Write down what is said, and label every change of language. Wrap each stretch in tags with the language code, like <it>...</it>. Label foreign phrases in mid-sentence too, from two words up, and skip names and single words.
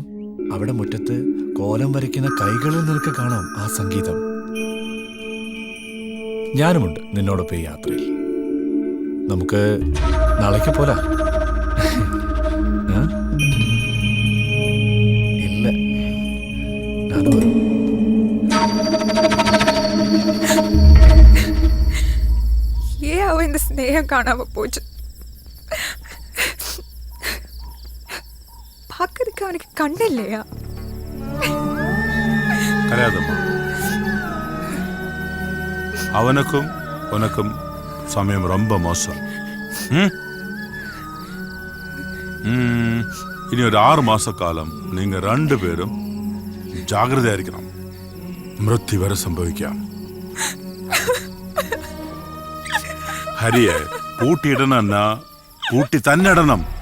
<ml>അവിടെ മുറ്റത്ത് കോലം വരയ്ക്കുന്ന കൈകളിൽ നിനക്ക് കാണാം ആ സംഗീതം. ഞാനുമുണ്ട് നിന്നോടൊപ്പം ഈ യാത്രയിൽ. നമുക്ക് നാളേക്ക് പോരാ? ഇല്ല, ഞാനും വരും.</ml> <ta>இந்த ஸ்நேகம் காணாம போச்சு. பார்க்கறதுக்கு அவனுக்கு கண்ணு இல்லையா? കരയാതമ്മ. அவனுக்கும் உனக்கும் சமயம் ரொம்ப மோசம்.</ta> <ml>ഇനി ഒരു 6 മാസക്കാലം നിങ്ങൾ രണ്ടുപേരും ജാഗ്രതയായിരിക്കണം. മൃത്യു വരെ സംഭവിക്കാം. ഹരിയെ പൂട്ടിയിടണ പൂട്ടി തന്നെ ഇടണം.</ml>